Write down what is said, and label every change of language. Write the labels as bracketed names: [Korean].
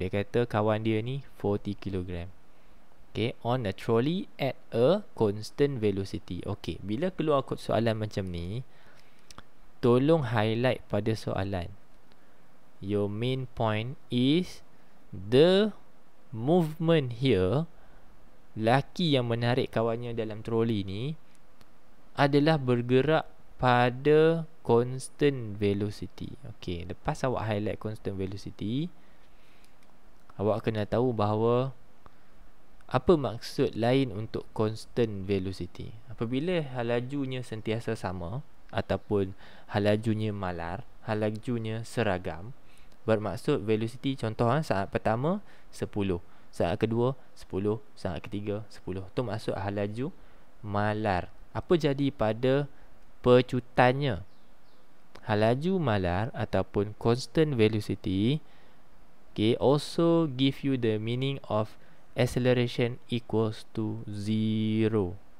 [Malay] Dia kata kawan dia ni 40 kg. [English] Okay, on a trolley at a constant velocity. [Malay] Okay, bila keluar soalan macam ni, tolong highlight pada soalan. [English] Your main point is the movement here. [Malay] Laki yang menarik kawannya dalam troli ni adalah bergerak pada constant velocity. Okey, lepas awak highlight constant velocity, awak kena tahu bahawa apa maksud lain untuk constant velocity. Apabila hal lajunya sentiasa sama ataupun hal lajunya malar, hal lajunya seragam, bermaksud velocity, contoh saat pertama 10, saat kedua 10, saat ketiga 10. Itu maksud hal laju malar. Apa jadi pada pecutannya? Hal laju malar ataupun [English] constant velocity, okay, also give you the meaning of acceleration equals to 0.